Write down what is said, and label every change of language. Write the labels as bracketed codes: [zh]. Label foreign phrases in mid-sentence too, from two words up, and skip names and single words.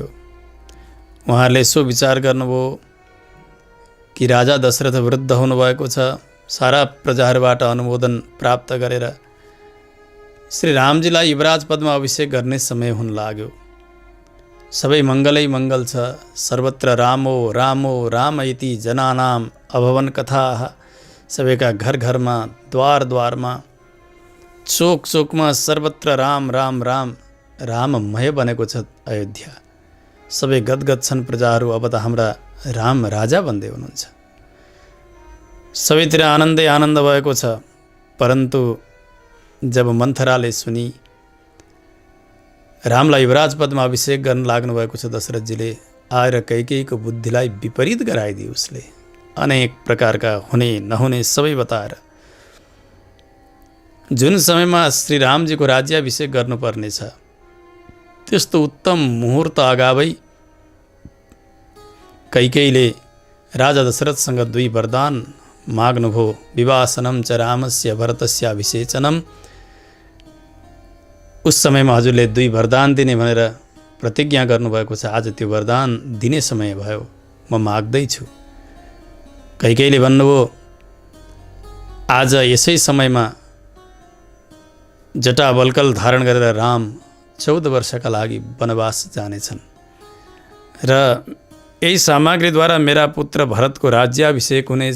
[ne] उहाँहरूले यसो विचार गर्नुभयो कि राजा दशरथ वृद्ध हुनुभएको छ, सारा प्रजाहरूबाट अनुमोदन प्राप्त गरेर श्री रामजीलाई युवराज पदमा अभिषेक गर्ने समय हुन लाग्यो। सबै मङ्गलै मङ्गल छ, [sa] सर्वत्र रामो रामो राम इति जनानाम अभवन कथा। [ne] सबैका घर घरमा, द्वार द्वारमा, चोक चोकमा सर्वत्र राम राम राम राममय बनेको छ अयोध्या। सबै गदगद छन् प्रजाहरू, अब त हाम्रा राम राजा बन्दै हुनुहुन्छ। सबैतिर आनन्दै आनन्द भएको छ। परन्तु जब मन्थराले सुनि रामलाई युवराज पदमा अभिषेक गर्न लाग्नुभएको छ दशरथजीले, आएर कैकेयीको बुद्धिलाई विपरीत गराइदियो। उसले अनेक प्रकारका हुने नहुने सबै बताएर जुन समयमा श्री रामजीको राज्याभिषेक गर्नुपर्नेछ त्यस्तो उत्तम मुहुर्त अगावै कैकेयीले राजा दशरथसँग 2 वरदान माग्नुभयो। [sa] विवासनम च रामस्य भरतस्य अभिषेचनम। [ne] उस समयमा हजुरले 2 वरदान दिने भनेर प्रतिज्ञा गर्नुभएको छ। आज त्यो वरदान दिने समय भयो, म माग्दैछु। कैकेयीले भन्नुभयो, आज यसै समयमा जटावल्कल धारण गरेर राम 14 वर्षका लागि वनवास जानेछन् र यही सामग्रीद्वारा मेरा पुत्र भरतको राज्याभिषेक हुनेछ।